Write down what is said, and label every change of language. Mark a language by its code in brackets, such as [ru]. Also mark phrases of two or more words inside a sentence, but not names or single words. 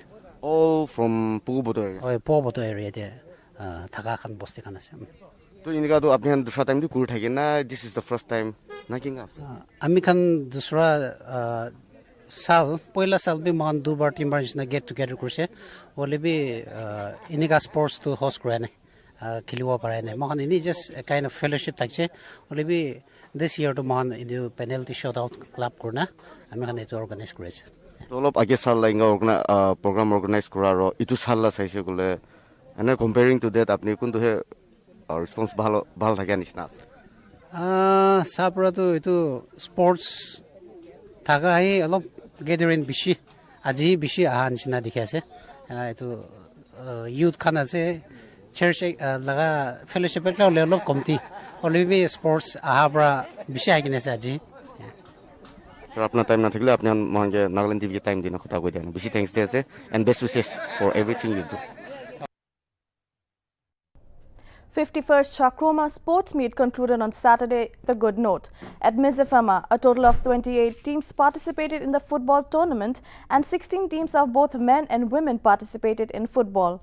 [en] all from Pugoboto area [nag] Pugoboto area de thaka kan bosti kan ase to inika to apni han dusra time tu kur thake na [en] this is the first time [nag] na kinga ami kan dusra sal poila sal bi man du bar team bar na [en] get together [nag] kurse ole bi inika sports to host krane khiliwa pare ne man ini [en] just a kind of fellowship [nag] takche ole bi [en] this year [nag] to man idu [en] penalty shootout club [nag] kurna ami kan itu organize kurese to olop age sal la inga program organize kura ro itu sal la saise gole [en] and comparing to that [nag] apni kun to he response bhal thake nisna sapra to itu sports thaga hai alop gathering bishi aji bishi ahan sina dikhase itu youth khana se church laga fellowship la level komti olivi sports ahabra bishi agine se aji sir apna time na thakle apni mange Nagaland TV time dina khota koi diana bishi thanks [en] there and best wishes for everything you do 51st Chakroma sports meet concluded on Saturday with a good note. At Mizafama, a total of 28 teams participated in the football tournament and 16 teams of both men and women participated in football.